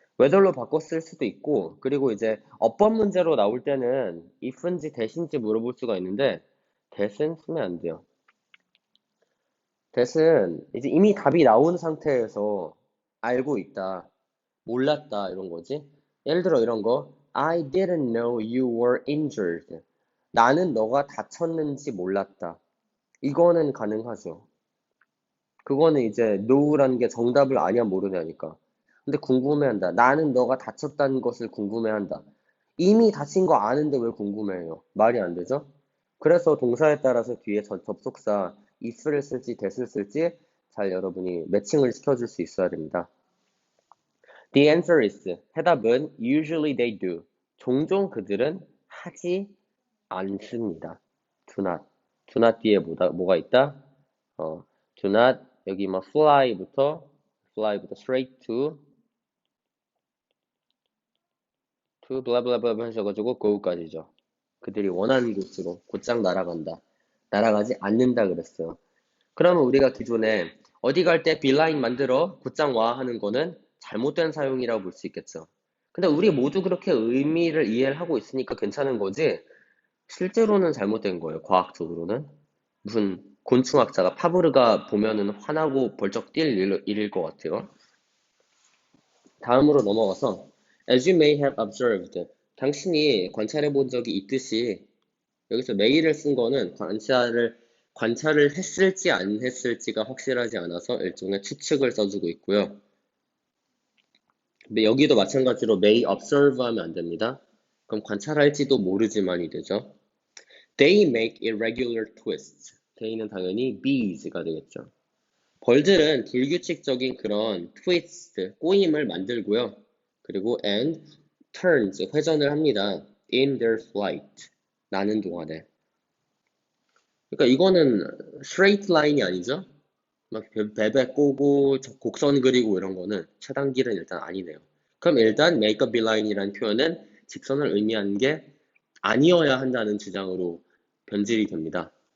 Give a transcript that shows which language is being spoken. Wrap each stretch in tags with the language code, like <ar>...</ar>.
<ko>whether로 바꿔 쓸 수도 있고, 그리고 이제 어법 문제로 나올 때는 if인지 that인지 물어볼 수가 있는데 that은 쓰면 안 돼요. that은 이제 이미 답이 나온 상태에서 알고 있다, 몰랐다 이런 거지. 예를 들어 이런 거</ko> <en>I didn't know you were injured.</en> <ko>나는 너가 다쳤는지 몰랐다. 이거는 가능하죠. 그거는 이제 know라는 게 정답을 아냐 모르냐니까. 근데 궁금해한다. 나는 너가 다쳤다는 것을 궁금해한다. 이미 다친 거 아는데 왜 궁금해해요? 말이 안 되죠? 그래서 동사에 따라서 뒤에 접속사 if를 쓸지 that을 쓸지 잘 여러분이 매칭을 시켜줄 수 있어야 됩니다.</ko> <en>The answer is,</en> <ko>해답은</ko> <en>usually they do.</en> <ko>종종 그들은 하지 않습니다.</ko> <en>do not.</en> <ko>do not 뒤에 뭐가 있다? do not 여기 막 fly부터</ko> <en>straight to blah blah blah</en> <ko>하셔가지고 go까지죠. 그들이 원하는 곳으로 곧장 날아간다. 날아가지 않는다 그랬어요. 그러면 우리가 기존에 어디 갈 때 beeline 만들어 곧장 와 하는 거는 잘못된 사용이라고 볼 수 있겠죠. 근데 우리 모두 그렇게 의미를 이해를 하고 있으니까 괜찮은 거지 실제로는 잘못된 거예요. 과학적으로는. 무슨 곤충학자가 파브르가 보면은 화나고 벌쩍 뛸 일일 것 같아요. 다음으로 넘어가서</ko> <en>As you may have observed,</en> <ko>당신이 관찰해 본 적이 있듯이 여기서 may를 쓴 거는 관찰을 했을지 안 했을지가 확실하지 않아서 일종의 추측을 써주고 있고요. 근데 여기도 마찬가지로</ko> <en>may observe</en> <ko>하면 안 됩니다. 그럼 관찰할지도 모르지만이 되죠.</ko> <en>They make irregular twists.</en> <ko>they는 당연히 bees가 되겠죠. 벌들은 불규칙적인 그런 트위스트, 꼬임을 만들고요. 그리고</ko> <en>and turns,</en> <ko>회전을 합니다.</ko> <en>in their flight,</en> <ko>나는 동안에. 그러니까 이거는 straight line이 아니죠? 막 베베 꼬고 곡선 그리고 이런 거는 차단길은 일단 아니네요. 그럼 일단 make a beeline이라는 표현은 직선을 의미하는 게 아니어야 한다는 주장으로 변질이 됩니다.</ko>